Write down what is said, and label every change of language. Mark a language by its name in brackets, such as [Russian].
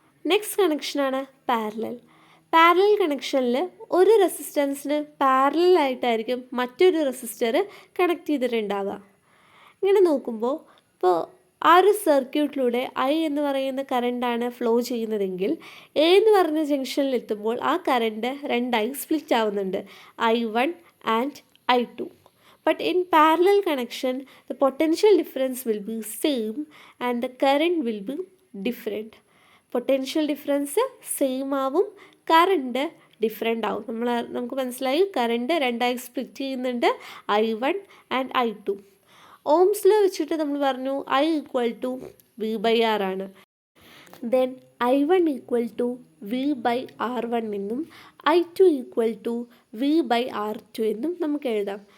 [Malayalam] Next കണക്ഷനാണ് parallel. Parallel കണക്ഷനിൽ ഒരു റെസിസ്റ്റൻസിന് പാരലലായിട്ടായിരിക്കും മറ്റൊരു റെസിസ്റ്റർ കണക്ട് ചെയ്തിട്ടുണ്ടാവുക. ഇങ്ങനെ നോക്കുമ്പോൾ ഇപ്പോൾ ആ ഒരു സർക്യൂട്ടിലൂടെ I എന്ന് പറയുന്ന കറണ്ടാണ് ഫ്ലോ ചെയ്യുന്നതെങ്കിൽ A എന്ന് പറഞ്ഞ ജംഗ്ഷനിൽ എത്തുമ്പോൾ ആ കറണ്ട് 2ആയി സ്പ്ലിറ്റ് ആവുന്നുണ്ട്, I1 and I2. [English] But in parallel connection, the potential difference will be same and the current will be different. [Malayalam] Potential difference same ആവും, കറണ്ട് ഡിഫറെൻ്റ് ആവും. നമുക്ക് മനസ്സിലായി കറണ്ട് 2ആയി സ്പ്ലിറ്റ് ചെയ്യുന്നുണ്ട്, I1 and I2. Ohm's law വെച്ചിട്ട് നമ്മൾ പറഞ്ഞു [English] I equal to V by R [Malayalam] ആണ്. [English] then I1 equal to V by R1 [Malayalam] എന്നും [English] I2 equal to V by R2 [Malayalam] എന്നും നമുക്ക് എഴുതാം.